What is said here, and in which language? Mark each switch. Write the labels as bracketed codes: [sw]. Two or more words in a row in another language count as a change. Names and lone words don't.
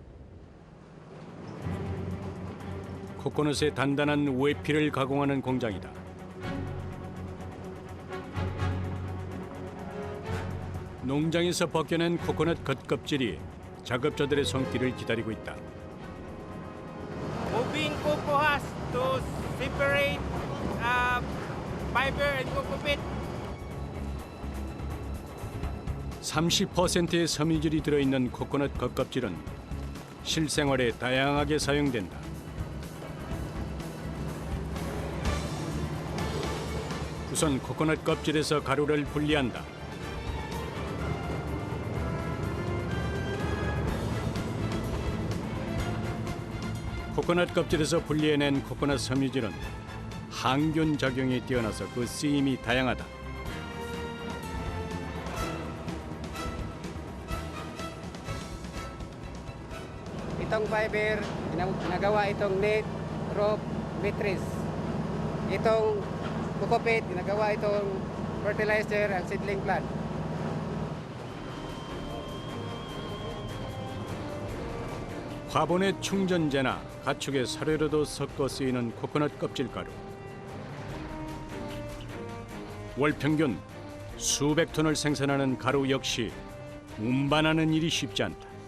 [ko] 코코넛의 단단한 외피를 가공하는 공장이다. 농장에서 벗겨낸 코코넛 겉껍질이 작업자들의 손길을 기다리고 있다. [en] Moving cocoa husk to separate fiber and cocoa peat. [ko] 30%의 섬유질이 들어있는 코코넛 겉껍질은 실생활에 다양하게 사용된다. 우선 코코넛 껍질에서 가루를 분리한다. 코코넛 껍질에서 분리해낸 코코넛 섬유질은 항균 작용이 뛰어나서 그 쓰임이 다양하다. [tl] Itong fiber ginagawa itong [en] net, rope, matrix. [tl] Itong [en] cocoa peat [tl] ginagawa itong [en] fertilizer and seedling plant. [ko] 화분의 충전재나 가축의 사료로도 섞어 쓰이는 코코넛 껍질 가루. 월 평균 수백 톤을 생산하는 가루 역시 운반하는 일이 쉽지 않다.